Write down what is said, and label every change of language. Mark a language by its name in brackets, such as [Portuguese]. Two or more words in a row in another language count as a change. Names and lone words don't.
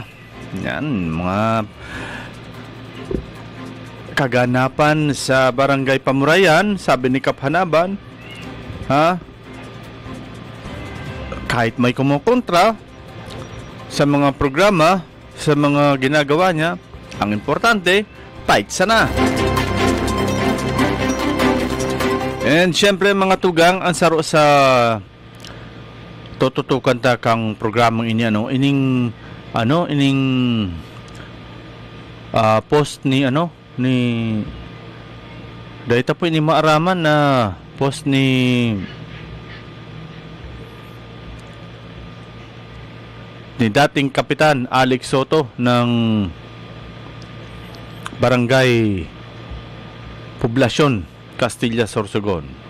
[Filipino] Yan, mga kaganapan sa Barangay Pamurayan, sabi ni Kap Hanaban. Kahit may kumukontra sa mga programa, sa mga ginagawa niya, ang importante, fight sana. [Bikol] And syempre mga tugang, ang saro sa tututukan ta kang programang inya, ining post ni dahita po ini maaraman na post ni dating Kapitan Alex Soto ng Barangay Poblasyon, Castilla, Sorsogon.